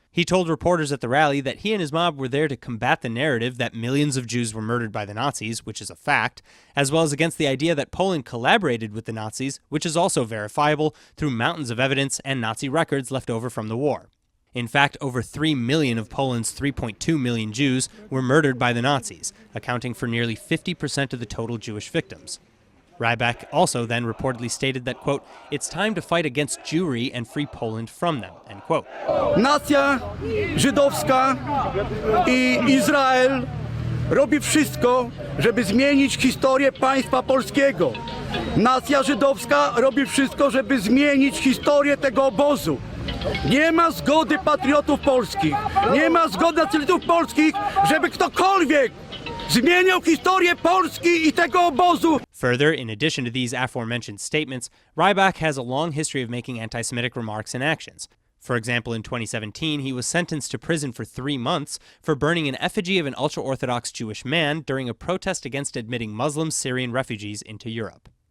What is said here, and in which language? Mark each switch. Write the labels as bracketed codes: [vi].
[en] He told reporters at the rally that he and his mob were there to combat the narrative that millions of Jews were murdered by the Nazis, which is a fact, as well as against the idea that Poland collaborated with the Nazis, which is also verifiable through mountains of evidence and Nazi records left over from the war. In fact, over 3 million of Poland's 3.2 million Jews were murdered by the Nazis, accounting for nearly 50% of the total Jewish victims. Rybak also then reportedly stated that, quote, "It's time to fight against Jewry and free Poland from them," end quote. [pl] Nacja żydowska I Izrael robi wszystko, żeby zmienić historię państwa polskiego. Nacja żydowska robi wszystko, żeby zmienić historię tego obozu. Nie ma zgody patriotów polskich, nie ma zgody nacjonalistów polskich, żeby ktokolwiek zmieniał historię Polski I tego obozu. [en] Further, in addition to these aforementioned statements, Rybak has a long history of making anti-Semitic remarks and actions. For example, in 2017, he was sentenced to prison for 3 months for burning an effigy of an ultra-Orthodox Jewish man during a protest against admitting Muslim Syrian refugees into Europe.